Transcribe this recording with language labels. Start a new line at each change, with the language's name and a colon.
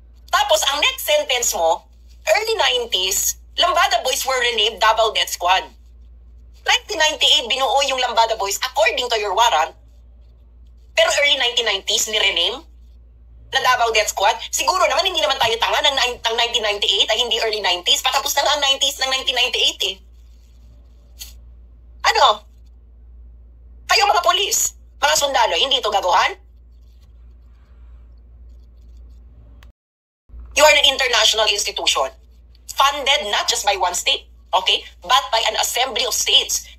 Filipino: Tapos ang next sentence mo, early 90s, Lambada Boys were renamed Davao Death Squad. 1998, binuo yung Lambada Boys according to your warrant. Pero early 1990s, ni-rename na Davao Death Squad. Siguro naman, hindi naman tayo tanga ng 1998 ay hindi early 90s. Patapos na nga ang 90s ng 1998 eh. Ano? Kayo mga polis, mga sundalo, hindi ito gaguhan?
English: You are an international institution, funded not just by one state, okay, but by an assembly of states.